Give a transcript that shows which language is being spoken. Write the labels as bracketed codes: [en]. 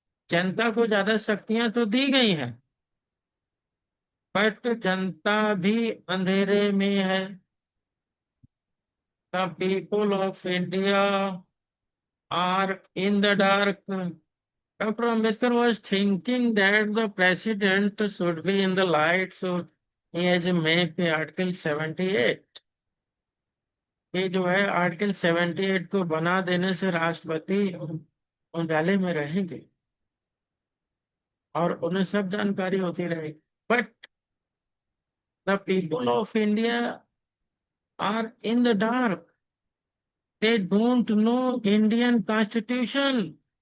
[hi] जनता को ज्यादा शक्तियां तो दी गई हैं, बट जनता भी अंधेरे में है। [en] The people of India are in the dark. Dr. Ambedkar was thinking that the president should be in the light, so he has made Article 78। [hi] ये जो है आर्टिकल 78 को बना देने से राष्ट्रपति उजाले में रहेंगे और उन्हें सब जानकारी होती रहेगी। [en] But the people of India are in the dark, they don't know Indian constitution.